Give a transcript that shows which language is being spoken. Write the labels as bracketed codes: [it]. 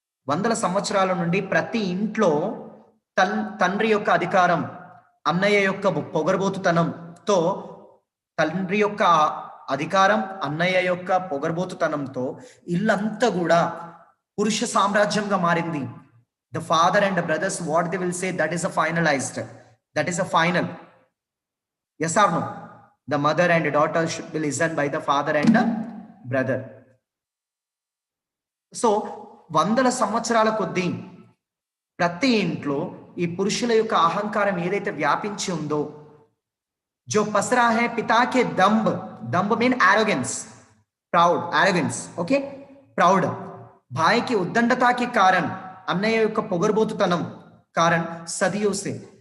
[te] వందల సంవత్సరాల నుండి ప్రతి ఇంట్లో తండ్రి యొక్క అధికారం, అన్నయ్య యొక్క పొగరబోతుతనంతో, తండ్రి యొక్క అధికారం, అన్నయ్య యొక్క పొగరబోతుతనంతో ఇల్లంతా కూడా పురుష సామ్రాజ్యంగా మారింది. [en] The father and brothers what they will say, that is a finalized, that is a final. yes or no? The mother and daughter should be listened by the father and the brother. [te] So వందల సంవత్సరాల కొద్దీ ప్రతి ఇంట్లో ఈ పురుషుల యొక్క అహంకారం ఏదైతే వ్యాపించి ఉందో, [hi] जो पसरा है पिता के दंभ, दंभ mean arrogance, proud, arrogance, okay, proud. भाई की उद्दंडता के कारण, [te] అన్నయ్య యొక్క పొగరుబోతుతనం కారణం [hi] సదియో సే.